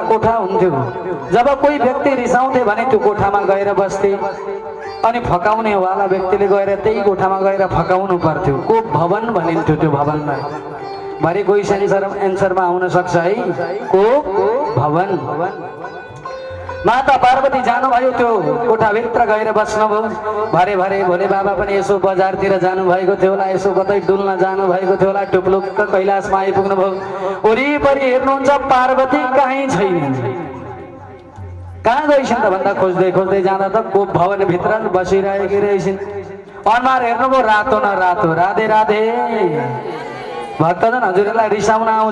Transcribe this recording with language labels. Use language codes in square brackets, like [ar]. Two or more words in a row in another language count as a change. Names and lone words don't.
[ne] कोठा हुन्थ्यो जब कोही व्यक्ति रिसाउँथे भने त्यो कोठामा गएर बस्थे अनि फकाउने वाला व्यक्तिले गएर त्यही कोठामा गएर फकाउनु पर्थ्यो कोप भवन भनिन्थ्यो त्यो भवनलाई भरे कोही एन्सरमा आउन सक्छ है कोप भवन माता पार्वती जानुभयो त्यो कोठाभित्र गएर बस्नुभयो भरे भोले बाबा पनि यसो बजारतिर जानुभएको थियो होला यसो कतै डुल्न जानुभएको थियो होला टुप्लुक्क कैलाशमा आइपुग्नु भयो वरिपरि हेर्नुहुन्छ पार्वती कहीँ छैन कहाँ गइसिन् त भन्दा खोज्दै खोज्दै जाँदा त कोप भवनभित्र बसिरहेकी रहेछिन् अनुहार हेर्नुभयो रातो न रातो राधे राधे भक्तजन हजुरलाई रिसाउन